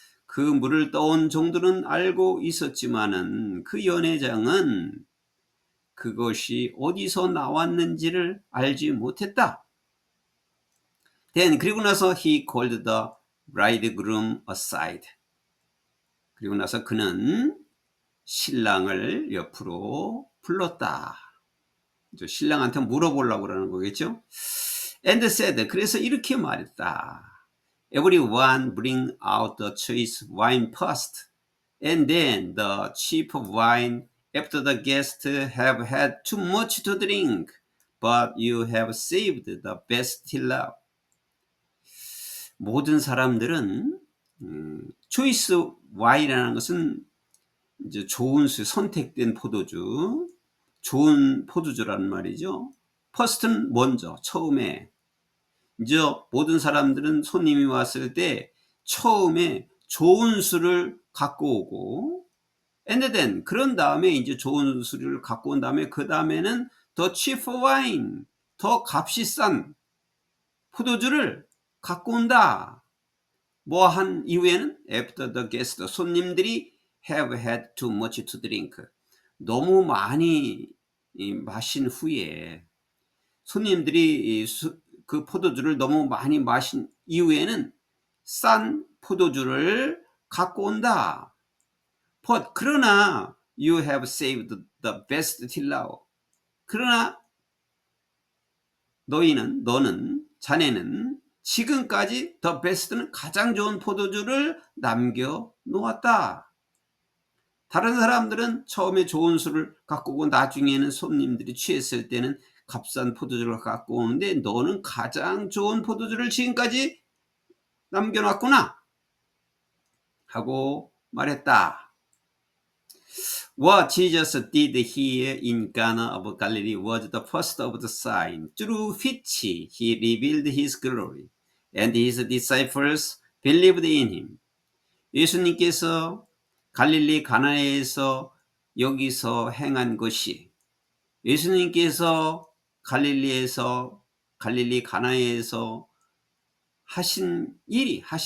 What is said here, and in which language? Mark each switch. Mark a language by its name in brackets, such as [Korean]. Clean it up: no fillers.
[Korean] 그 물을 떠온 종들은 알고 있었지만은 그 연회장은 그것이 어디서 나왔는지를 알지 못했다. [English] Then, [Korean] 그리고 나서 [English] he called the bridegroom aside. [Korean] 그리고 나서 그는 신랑을 옆으로 불렀다. 신랑한테 물어보려고 그러는 거겠죠. [English] And said, [Korean] 그래서 이렇게 말했다. [English] Everyone bring out the choice wine first, and then the cheap wine after the guests have had too much to drink, but you have saved the best till now. [Korean] 모든 사람들은 초이스 와인이라는 것은 이제 좋은 수, 선택된 포도주, 좋은 포도주라는 말이죠. 퍼스트는 먼저, 처음에. 이제 모든 사람들은 손님이 왔을 때 처음에 좋은 술을 갖고 오고, [English] and then, [Korean] 그런 다음에 이제 좋은 술을 갖고 온 다음에 그 다음에는 더 [English] cheap wine, [Korean] 더 값이 싼 포도주를 갖고 온다. 뭐 한 이후에는 [English] after the guest, [Korean] 손님들이 [English] have had too much to drink. [Korean] 너무 많이 마신 후에, 손님들이 그 포도주를 너무 많이 마신 이후에는 싼 포도주를 갖고 온다. [English] But, [Korean] 그러나 [English] you have saved the best till now. [Korean] 그러나 너는, 자네는 지금까지 [English] the best [Korean] 는 가장 좋은 포도주를 남겨 놓았다. 다른 사람들은 처음에 좋은 술을 갖고 오고 나중에는 손님들이 취했을 때는 값싼 포도주를 갖고 오는데 너는 가장 좋은 포도주를 지금까지 남겨놨구나 하고 말했다. [English] What Jesus did here in Cana of Galilee was the first of the signs through which he revealed his glory, and his disciples believed in him. [Korean] 예수님께서 갈릴리 가나에서 여기서 행한 것이, 예수님께서 갈릴리 가나에서 하신 일이